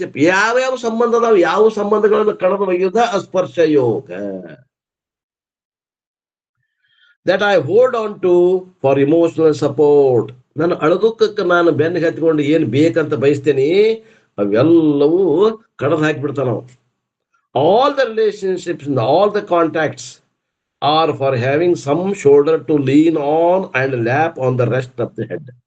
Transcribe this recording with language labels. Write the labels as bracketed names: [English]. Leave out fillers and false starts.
[Kannada] ಯಾವ್ಯಾವ ಸಂಬಂಧ ಅದಾವ, ಯಾವ ಸಂಬಂಧಗಳನ್ನು ಕಳೆದು ಒಯ್ಯುವುದ ಅಸ್ಪರ್ಶ ಯೋಗ. [English] that I hold on to for emotional support. [Kannada] ನಾನು ಅಳದುಕ್ಕಕ್ಕೆ ನಾನು ಬೆನ್ನಿಗೆ ಹತ್ಕೊಂಡು ಏನ್ ಬೇಕಂತ ಬಯಸ್ತೇನೆ ಅವೆಲ್ಲವೂ ಕಡದು ಹಾಕಿಬಿಡ್ತಾನ. [English] All the relationships and all the contacts are for having some shoulder to lean on and lap on the rest of the head.